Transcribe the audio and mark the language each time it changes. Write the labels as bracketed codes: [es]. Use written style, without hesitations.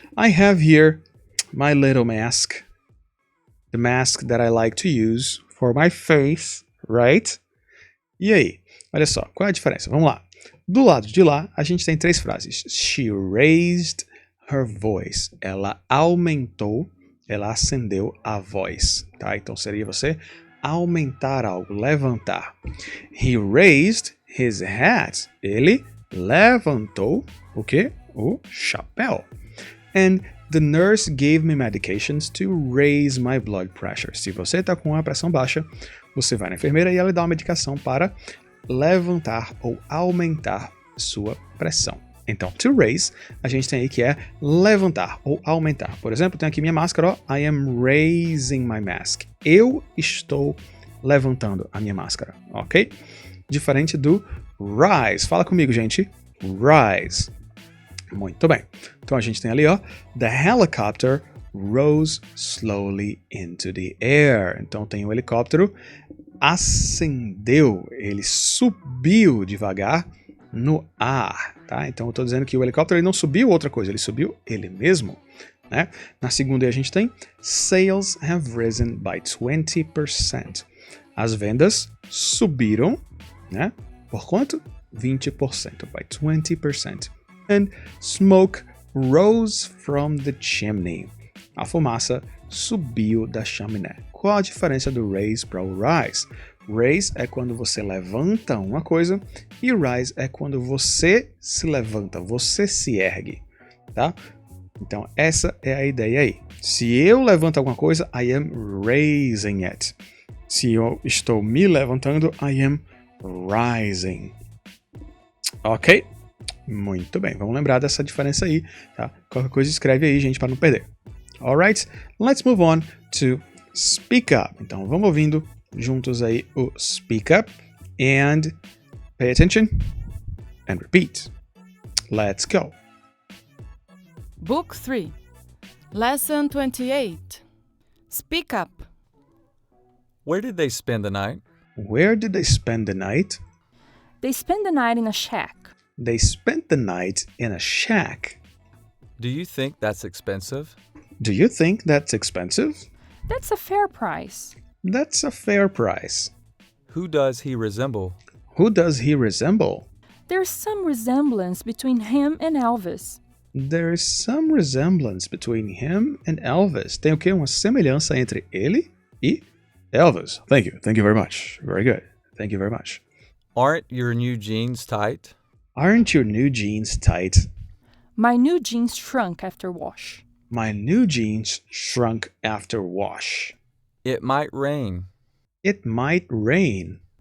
[en] I have here my little mask. The mask that I like to use for my face, right? [pt] E aí? Olha só, qual é a diferença? Vamos lá. Do lado de lá, a gente tem 3 frases. [en] She raised her voice. [pt] Ela aumentou, ela acendeu a voz, tá? Então seria você aumentar algo, levantar. [en] He raised his hat. [pt] Ele levantou o quê? O chapéu. [en] And the nurse gave me medications to raise my blood pressure. [pt] Se você está com a pressão baixa, você vai na enfermeira e ela dá uma medicação para levantar ou aumentar sua pressão. Então, [en] to raise, [pt] a gente tem aí que é levantar ou aumentar. Por exemplo, tem aqui minha máscara, ó. [en] I am raising my mask. [pt] Eu estou levantando a minha máscara, ok? Diferente do rise. Fala comigo, gente. Rise. Muito bem. Então, a gente tem ali, ó. [en] The helicopter rose slowly into the air. [pt] Então, tem o helicóptero ascendeu. Ele subiu devagar no ar. Tá? Então eu estou dizendo que o helicóptero ele não subiu outra coisa, ele subiu ele mesmo. Né? Na segunda a gente tem [en] Sales have risen by 20%. [pt] As vendas subiram, né? Por quanto? [en] 20%, by 20%. And smoke rose from the chimney. [pt] A fumaça subiu da chaminé. Qual a diferença do raise para o rise? Raise é quando você levanta uma coisa e rise é quando você se levanta, você se ergue, tá? Então, essa é a ideia aí. Se eu levanto alguma coisa, [en] I am raising it. [pt] Se eu estou me levantando, [en] I am rising. [pt] Ok? Muito bem, vamos lembrar dessa diferença aí, tá? Qualquer coisa escreve aí, gente, para não perder. [en] Alright, let's move on to speak up. [pt] Então, vamos ouvindo juntos aí o speak up [en] and pay attention and repeat. Let's go. Book 3, Lesson 28. Speak up. Where did they spend the night? Where did they spend the night? They spent the night in a shack. They spent the night in a shack. Do you think that's expensive? Do you think that's expensive? That's a fair price. That's a fair price. Who does he resemble? Who does he resemble? There's some resemblance between him and Elvis. There is some resemblance between him and Elvis. [pt] Tem o quê? Uma semelhança entre ele e Elvis. [en] Thank you. Thank you very much. Very good. Thank you very much. Aren't your new jeans tight? Aren't your new jeans tight? My new jeans shrunk after wash. My new jeans shrunk after wash. It might rain. It might rain.